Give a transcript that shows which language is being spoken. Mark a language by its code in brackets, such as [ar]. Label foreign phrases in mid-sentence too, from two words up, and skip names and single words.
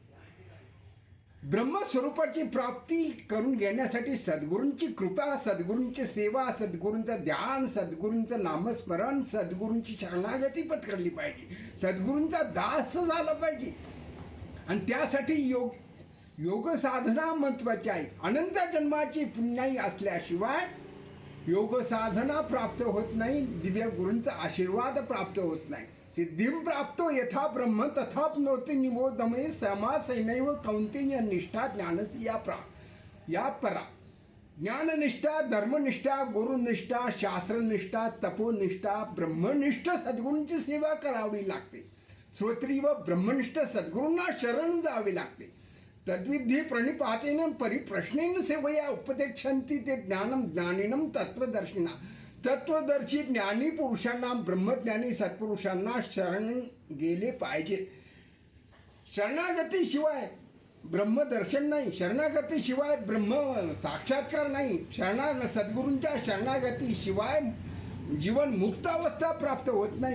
[mr] ब्रह्मस्वरूपाची प्राप्ती करून घेण्यासाठी सद्गुरूंची कृपा सद्गुरूंची सेवा सद्गुरूंचं ध्यान सद्गुरूंचं नामस्मरण सद्गुरूंची शरणागती पत्करली पाहिजे। सद्गुरूंचा दास झाला पाहिजे आणि त्यासाठी योग साधना महत्वाची आहे। अनंत जन्माची पुण्याई असल्याशिवाय योग साधना प्राप्त होत नाही। दिव्य गुरूंचा आशीर्वाद प्राप्त होत नाही। [sa] सिद्धिं प्राप्तो यथा ब्रह्म तथाप्नोति निबोधमे समासैनैव कौन्तेय निष्ठा ज्ञानस्य या परा। [mr] ज्ञाननिष्ठा धर्मनिष्ठा गुरुनिष्ठा शास्त्रनिष्ठा तपोनिष्ठा ब्रह्मनिष्ठ सद्गुरूंची सेवा करावी लागते। श्रोत्री व ब्रह्मनिष्ठ सद्गुरूंना शरण जावे लागते। [sa] तद्विधी प्रणिपातेन परिप्रश्नेन सेवया उपदेक्षन्ति ते ज्ञानम ज्ञानिनम तत्वदर्शिना। [mr] तत्वदर्शी ज्ञानी पुरुषांना ब्रह्मज्ञानी सत्पुरुषांना शरण गेले पाहिजे। शरणागती शिवाय ब्रह्मदर्शन नाही। शरणागती शिवाय ब्रह्म साक्षात्कार नाही। सद्गुरूंच्या शरणागती शिवाय जीवन मुक्त अवस्था प्राप्त होत नाही।